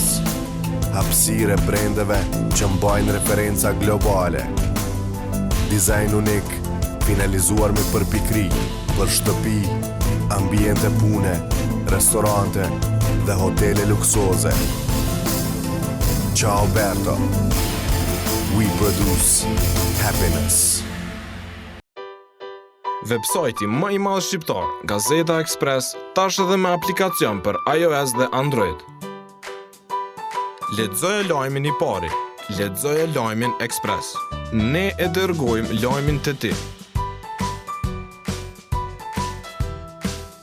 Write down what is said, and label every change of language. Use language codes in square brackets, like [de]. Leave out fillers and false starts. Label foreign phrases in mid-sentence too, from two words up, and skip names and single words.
[sq] Hapësirë brendeve që mbajnë referenca globale. Dizajn unik, finalizuar me përpikri për shtëpi, ambiente pune, restorante dhe hotele luksoze. [it] Ciao Berto. [en] We produce happiness. [sq] Websajti më i madh shqiptar, Gazeta Express, tash edhe me aplikacion për iOS dhe Android. Lexoje lajmin i pari, lexoje lajmin Express. Ne e dërgojmë lajmin të ti.